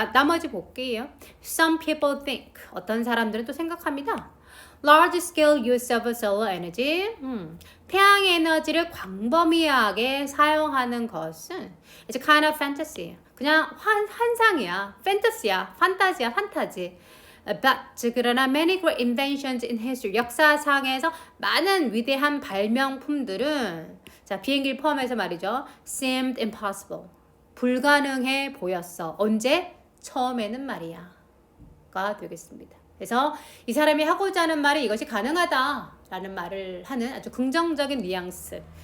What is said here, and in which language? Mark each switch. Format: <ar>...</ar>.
<ko>나머지 볼게요.</ko> <en>Some people think,</en> <ko>어떤 사람들은 또 생각합니다.</ko> <en>Large scale use of solar energy.</en> <ko>태양 에너지를 광범위하게 사용하는 것은</ko> <en>It's kind of fantasy.</en> <ko>그냥 환상이야. 판타지야. 판타지야. 판타지.</ko> <en>But</en> <ko>그러나</ko> <en>many great inventions in history.</en> <ko>역사상에서 많은 위대한 발명품들은 자, 비행기를 포함해서 말이죠.</ko> <en>Seemed impossible.</en> <ko>불가능해 보였어. 언제? 처음에는 말이야. 가 되겠습니다. 그래서 이 사람이 하고자 하는 말이 이것이 가능하다라는 말을 하는 아주 긍정적인 뉘앙스.</ko>